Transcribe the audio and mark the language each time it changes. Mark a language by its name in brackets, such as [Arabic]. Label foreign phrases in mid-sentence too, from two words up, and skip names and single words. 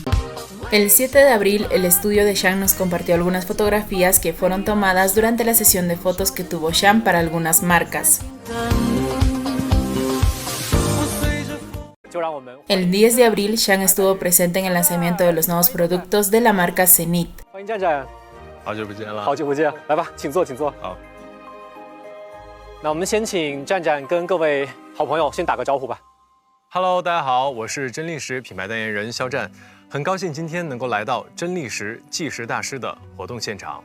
[Spanish] el 7 de abril, el estudio de Shan nos compartió algunas fotografías que fueron tomadas durante la sesión de fotos que tuvo Shan para algunas marcas. El 10 de abril, Shan estuvo presente en el lanzamiento de los nuevos productos de la marca Zenith. [Chinese] Hello， 大家好，我是真力时品牌代言人肖战，很高兴今天能够来到真力时计时大师的活动现场。